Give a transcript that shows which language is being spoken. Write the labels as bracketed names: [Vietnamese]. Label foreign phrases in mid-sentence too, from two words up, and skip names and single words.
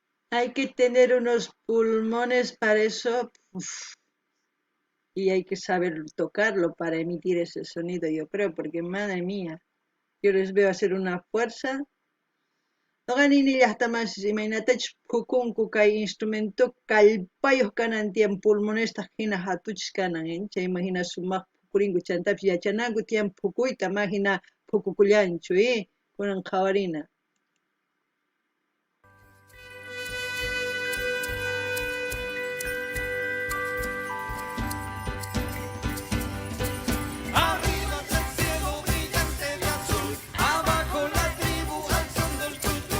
[Spanish] Hay que tener unos pulmones para eso, uf, y hay que saber tocarlo para emitir ese sonido, yo creo, porque madre mía, yo les veo hacer una fuerza. [Quechua] Noqanini llaqtamansis imaynatachus phukunku kay instrumento kallpayuq kanan tiyan pulmonesta hina hatuchis kanan, chayma hina sumaq phukurinku chantapis yachananku tiyan phukuyta ma hina phukukullanchu, kunan qhawarina. [Spanish] Arriba del cielo brillante de azul, abajo la tribu al son del tutú.